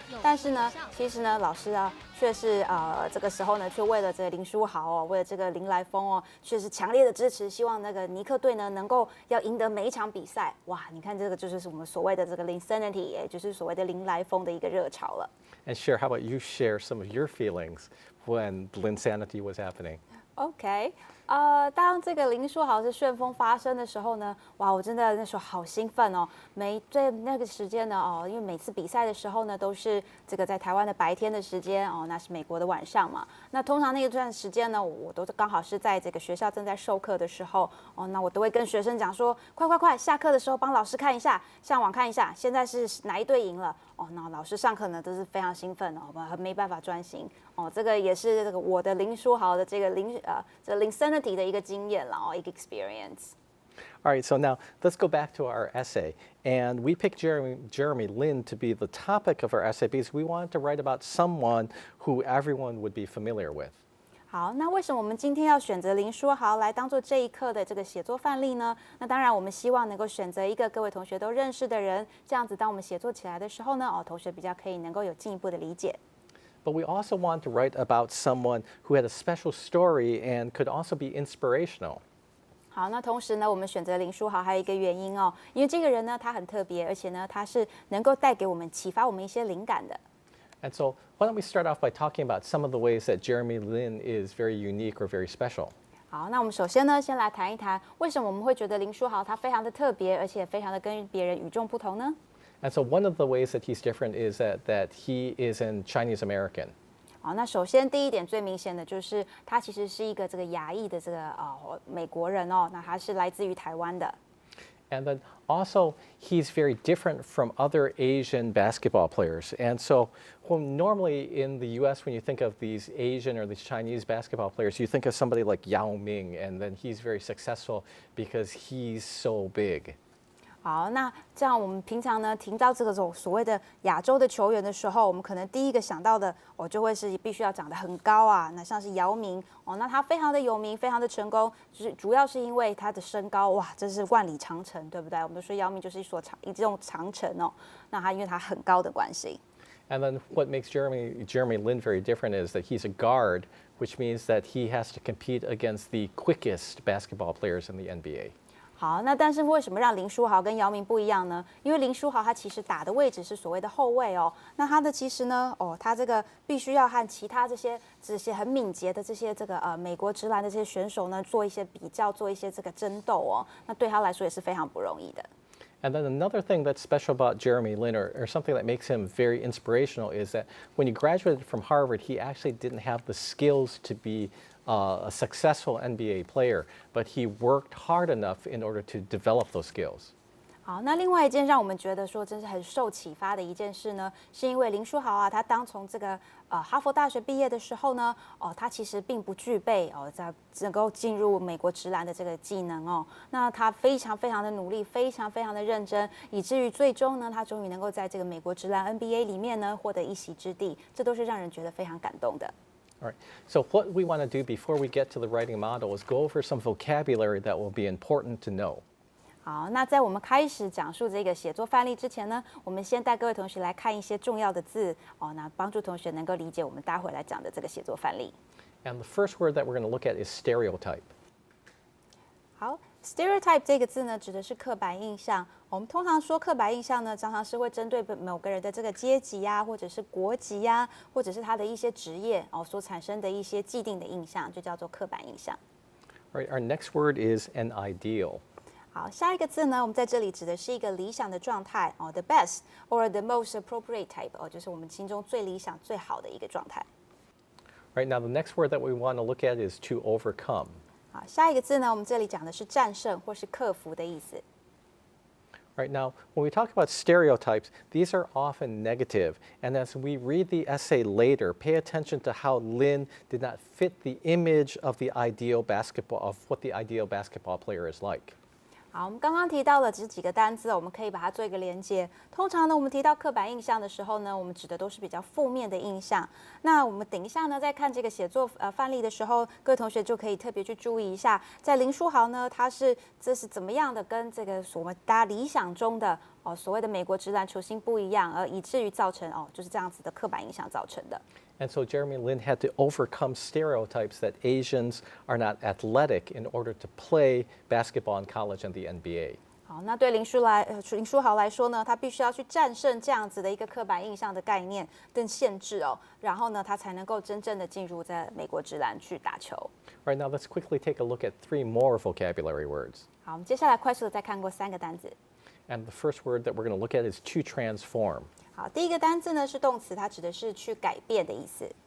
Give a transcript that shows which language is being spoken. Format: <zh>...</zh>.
<zh>但是呢，其实呢，老师啊，却是这个时候呢，却为了这个林书豪哦，为了这个林来疯哦，却是强烈的支持，希望那个尼克队呢能够要赢得每一场比赛。哇，你看这个就是我们所谓的这个Linsanity，也就是所谓的林来疯的一个热潮了。</zh> <en>And Cher, how about you share some of your feelings when Linsanity was happening?</en> <zh>OK，当这个林书豪是旋风发生的时候呢，哇，我真的那时候好兴奋哦。在那个时间呢，因为每次比赛的时候呢，都是这个在台湾的白天的时间哦，那是美国的晚上嘛。那通常那一段时间呢，我都刚好是在这个学校正在授课的时候哦，那我都会跟学生讲说，快，下课的时候帮老师看一下，上网看一下，现在是哪一队赢了哦。那老师上课呢都是非常兴奋哦，没办法专心哦。这个也是这个我的林书豪的这个Linsanity 的一个经验啦，一个 experience。</zh> <en>All right, so now let's go back to our essay. And we picked Jeremy Lin to be the topic of our essay because we wanted to write about someone who everyone would be familiar with.</en> <zh>好，那为什么我们今天要选择林书豪来当做这一课的这个写作范例呢？那当然，我们希望能够选择一个各位同学都认识的人，这样子当我们写作起来的时候呢，同学比较可以能够有进一步的理解。</zh> <en>But we also want to write about someone who had a special story and could also be inspirational.</en> <zh>好，那同时呢，我们选择林书豪还有一个原因哦，因为这个人呢，他很特别，而且呢，他是能够带给我们启发我们一些灵感的。</zh> <en>And so why don't we start off by talking about some of the ways that Jeremy Lin is very unique or very special?</en> <zh>好，那我们首先呢，先来谈一谈为什么我们会觉得林书豪他非常的特别，而且非常的跟别人与众不同呢？</zh> <en>And so one of the ways that he's different is that he is an Chinese American.</en> <zh>好，那首先第一点最明显的就是他其实是一个这个亚裔的这个美国人哦，那他是来自于台湾的。</zh> <en>And then also, he's very different from other Asian basketball players. And so, normally in the US, when you think of these Asian or these Chinese basketball players, you think of somebody like Yao Ming, and then he's very successful because he's so big.</en> <zh>好，那这样我们平常呢听到这种所谓的亚洲的球员的时候，我们可能第一个想到的就会是必须要长得很高啊。那像是姚明那他非常的有名，非常的成功，就是主要是因为他的身高哇，这是万里长城，对不对？我们说姚明就是一种长城那他因为他很高的关系。</zh> <en>And then what makes Jeremy Lin very different is that he's a guard, which means that he has to compete against the quickest basketball players in the NBA.</en> <zh>好，那但是为什么让林书豪跟姚明不一样呢？因为林书豪他其实打的位置是所谓的后卫那他的其实呢他这个必须要和其他这些很敏捷的这些美国职篮的这些选手呢做一些比较，做一些这个争斗那对他来说也是非常不容易的。</zh> <en>And then another thing that's special about Jeremy Lin, or something that makes him very inspirational, is that when he graduated from Harvard, he actually didn't have the skills to be a successful NBA player, but he worked hard enough in order to develop those skills.</en> <zh>好，那另外一件让我们觉得说真是很受启发的一件事呢，是因为林书豪他当从这个哈佛大学毕业的时候呢，他其实并不具备在能够进入美国职篮的这个技能那他非常非常的努力，非常非常的认真，以至于最终呢，他终于能够在这个美国职篮 NBA 里面呢获得一席之地，这都是让人觉得非常感动的。</zh> <en>All right. So what we want to do before we get to the writing model is go over some vocabulary that will be important to know.</en> <zh>好，那在我们开始讲述这个写作范例之前呢，我们先带各位同学来看一些重要的字那帮助同学能够理解我们待会来讲的这个写作范例。</zh> <en>And the first word that we're going to look at is stereotype.</en> <zh>好 ，stereotype 这个字呢，指的是刻板印象。我们通常说刻板印象呢，常常是会针对某个人的这个阶级或者是国籍或者是他的一些职业所产生的一些既定的印象，就叫做刻板印象。</zh> <en>All right. Our next word is an ideal.</en> <zh>好，下一个字呢，我们在这里指的是一个理想的状态</zh> <en>the best or the most appropriate type</en> <zh>就是我们心中最理想、最好的一个状态。</zh> <en>Right now, the next word that we want to look at is to overcome.</en> <zh>好，下一个字呢，我们这里讲的是战胜或是克服的意思。</zh> <en>Right now, when we talk about stereotypes, these are often negative. And as we read the essay later, pay attention to how Lin did not fit the image of what the ideal basketball player is like.</en> <zh>好，我们刚刚提到了这几个单字，我们可以把它做一个连接。通常呢，我们提到刻板印象的时候呢，我们指的都是比较负面的印象。那我们等一下呢，在看这个写作范例的时候，各位同学就可以特别去注意一下，在林书豪呢，这是怎么样的跟这个我们大家理想中的所谓的美国职篮球星不一样，而以至于造成就是这样子的刻板印象造成的。</zh> <en>And so Jeremy Lin had to overcome stereotypes that Asians are not athletic in order to play basketball in college and the NBA.</en> <zh>好，那对林书豪来说呢，他必须要去战胜这样子的一个刻板印象的概念跟限制然后呢，他才能够真正的进入在美国职篮去打球。</zh> <en>Right now, let's quickly take a look at 3 more vocabulary words.</en> <zh>好，我们接下来快速的再看过3个单字。</zh> <en>And the first word that we're going to look at is to transform.</en> <zh>好，第一个单字呢是动词，它指的是去改变的意思。</zh>